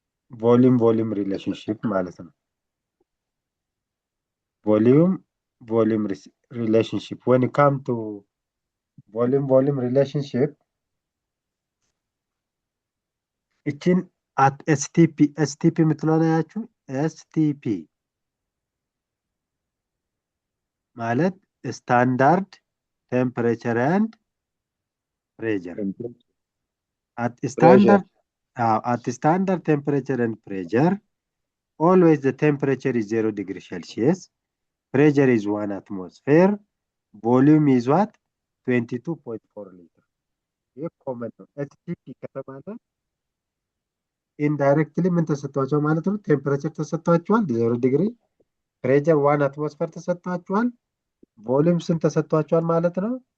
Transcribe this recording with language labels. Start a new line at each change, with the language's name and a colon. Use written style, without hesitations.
English: ቮሊዩም ሪሌሽንሽፕ
Amharic: ማለት ነው።
English: ቮሊዩም ሪሌሽንሽፕ when it come to ቮሊዩም ሪሌሽንሽፕ እችን at STP
Amharic: የምትለውን አያችሁ?
English: STP ማለት ስታንዳርድ ቴምፕሬቸር ኤንድ ፕሬሸር at standard temperature and pressure always the temperature is 0 degree Celsius, pressure is 1 atmosphere, volume is what 22.4 liter.
Amharic: ይህ ኮመን ነው። STP ከተባለ ኢንዳይሬክትሊ ምን ተሰጥቷቸው ማለት ነው? ቴምፕሬቸር ተሰጥቷቸዋል 0 ዲግሪ፣ ፕሬሸር 1 አትሞስፌር ተሰጥቷቸዋል፣ ቮሊዩም ስንት ተሰጥቷቸዋል ማለት ነው?